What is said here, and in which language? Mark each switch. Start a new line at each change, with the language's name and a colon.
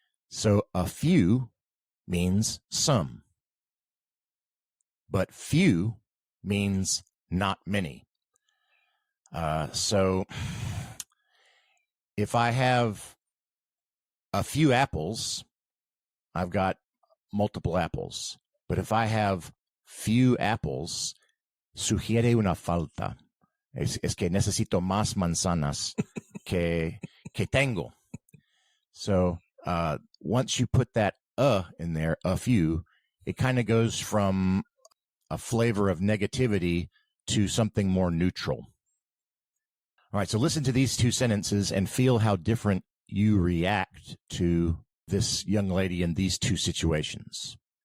English: So a few means some, but few means not many. So if I have a few apples, I've got multiple apples. But if I have few apples,
Spanish: sugiere una falta. Es que necesito más manzanas que tengo.
English: So once you put that in there, a few, it kind of goes from a flavor of negativity to something more neutral. All right, so listen to these two sentences and feel how different you react to this young lady in these two situations.